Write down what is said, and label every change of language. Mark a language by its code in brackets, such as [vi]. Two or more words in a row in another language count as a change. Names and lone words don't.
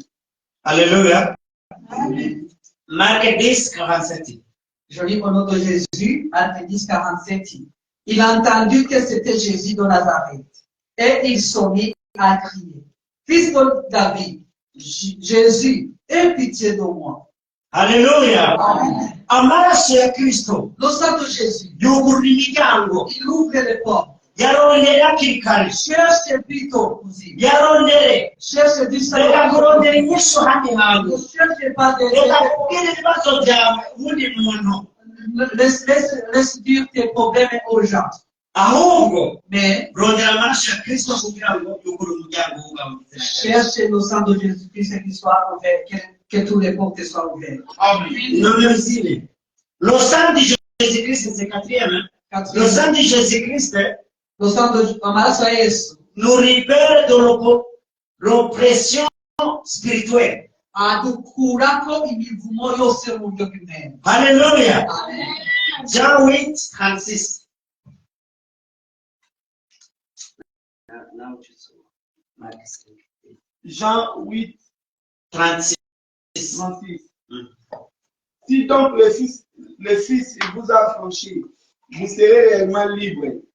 [fr] Alléluia. Marc 10, 47. Je lis au nom de Jésus, Marc 10, 47. Il a entendu que c'était Jésus de Nazareth. Et il s'est mis à crier, Fils de David, Jésus, aie pitié de moi. Alléluia. [rn] Amaraso ya Kristo [fr] Le sang de Jésus, [rn] yugurura imiryango, [fr] il ouvre les portes. [rn] yarondere hakiri kare, [fr] Cherche plutôt possible. [rn] yarondere [fr] Cherche du [rn] reka [fr] Seigneur. [rn] kurondera inyishu hano hantu, [fr] Ne cherche pas de [rn] reka kubwira ibibazo byawe ubundi muntu, [fr] laisse dire tes problèmes aux gens. [rn] ahubwo [fr] Mais [rn] rondera amaraso ya Kristo kugira ngo yugurure umuryango w'ubwawe mu izina rya Yesu. [fr] cherche le sang de Jésus-Christ qui soit ouvert, que toutes les portes soient ouvertes. [rn] Nomero zine. [fr] Le sang de Jésus-Christ, c'est quatrième. Le sang de Jésus-Christ Le sang de [rn] amaraso ya Yesu [fr] nous libère de l'oppression spirituelle. [rn] adukurako imivumo yose mu buryo bw'imwenda. [fr] Alléluia. Amen. Jean 8, 36. Jean 8, 36. 36. Si donc le Fils vous a franchi, vous serez réellement libre.